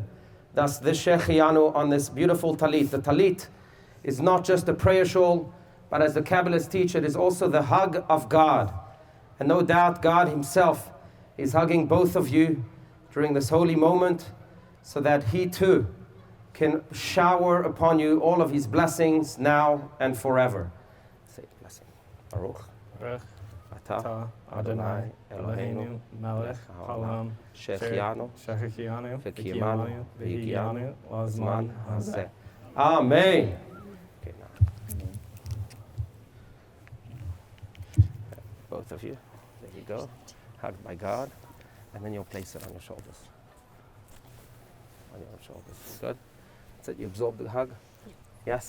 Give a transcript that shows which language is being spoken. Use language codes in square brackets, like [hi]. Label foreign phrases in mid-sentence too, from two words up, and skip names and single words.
[en] Thus this Shechianu on this beautiful talit. The talit is not just a prayer shawl, but as the Kabbalists teach, it is also the hug of God. And no doubt God himself is hugging both of you during this holy moment so that he too can shower upon you all of his blessings now and forever. Say blessing. [he] Baruch. Baruch Atah אתה אדני אלהינו מלך העולם Shechianu shechianu v'kiyamanu והגיענו לזמן הזה. [en] Amen. Okay, now. Both of you. There you go. Hugged by God. And then you'll place it on your shoulders. On your shoulders. Good. That's it. You absorb the hug? Yes?